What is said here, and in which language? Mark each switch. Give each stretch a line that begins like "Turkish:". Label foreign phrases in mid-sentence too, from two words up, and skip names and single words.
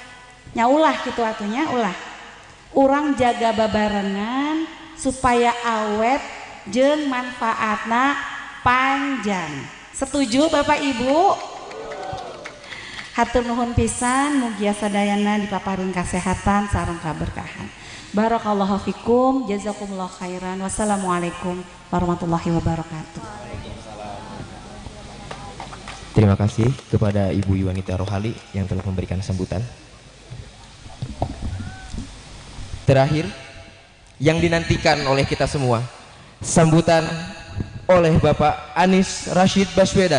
Sundanese: Nya ulah kitu atunya ulah. Urang jaga babarengan supaya awet jeung manfaatna panjang. Setuju Bapak Ibu? Hatur nuhun pisan, mugia sadayana dipaparin kasehatan sareng kaberkahan.
Arabic: بارك الله فيكم، جزاكم الله خيرا. والسلام عليكم ورحمة الله وبركاته.
Indonesian: Terima kasih kepada Ibu Yuwanita Rohali yang telah memberikan sambutan. Terakhir, yang dinantikan oleh kita semua, sambutan oleh Bapak Anies Rashid Baswedan.